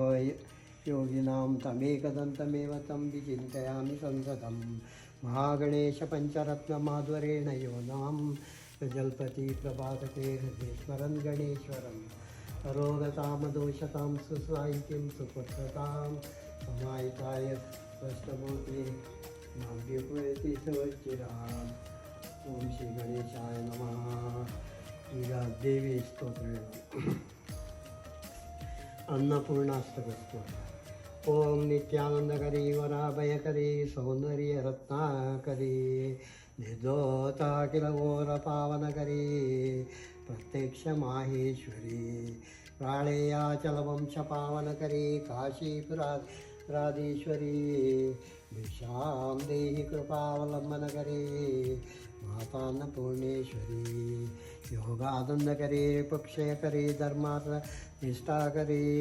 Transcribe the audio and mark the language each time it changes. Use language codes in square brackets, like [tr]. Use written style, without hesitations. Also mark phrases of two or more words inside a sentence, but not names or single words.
[sa] ಯೋಗಿನಾಂ ತಮೇಕದಂತಮೇವ तं ವಿಚಿಂತಯಾಮಿ ಸಂಸದಂ ಮಹಾಗಣೇಶ ಪಂಚರತ್ನಮಾಧ್ವರೇಣ ಯೋನಾಂ ಜಲ್ಪತಿ ಪ್ರಭಾತತೆ ಹೃದೇಶ್ವರನ್ ಗಣೇಶ್ವರಂ ಅರೋಗತಾಮದೋಷತಾಂ ಸುಸಾಹಿತ್ಯಂ ಸುಪುತ್ರತಾಂ ಸಮಾಹಿತಾಯ ಸ್ಪಷ್ಟಭೂತೆ ನಾವ್ಯಪಯತಿ ಸವಚ್ಚಿರಾಮ್ ಓಂ ಶ್ರೀ ಗಣೇಶಾಯ ನಮಃ. [kn] ಈಗ ದೇವಿ ಸ್ತೋತ್ರ ಅನ್ನಪೂರ್ಣಾಷ್ಟಕ ಸ್ತೋತ್ರ. [sa] ಓಂ ನಿತ್ಯಾನಂದಕರಿ ವರಾಭಯಕರಿ ಸೌಂದರ್ಯ ರತ್ನಾಕರಿ ನಿರ್ದೋತಾಖಿಲ ಘೋರ ಪಾವನಕರಿ ಪ್ರತ್ಯಕ್ಷ ಮಾಹೇಶ್ವರಿ ಪ್ರಾಳೇಯಾಚಲ ವಂಶ ಪಾವನಕರಿ ಕಾಶೀಪುರಾಧೀಶ್ವರಿ ಭಿಕ್ಷಾಂ ದೇಹಿ ಕೃಪಾವಲಂಬನಕರಿ ಮಾತಾನ್ನಪೂರ್ಣೇಶ್ವರಿ ಯೋಗಾನಂದಕರಿ ಪಕ್ಷಯಕರಿ ಧರ್ಮಾರ್ಥ ನಿಷ್ಠಾಕರಿ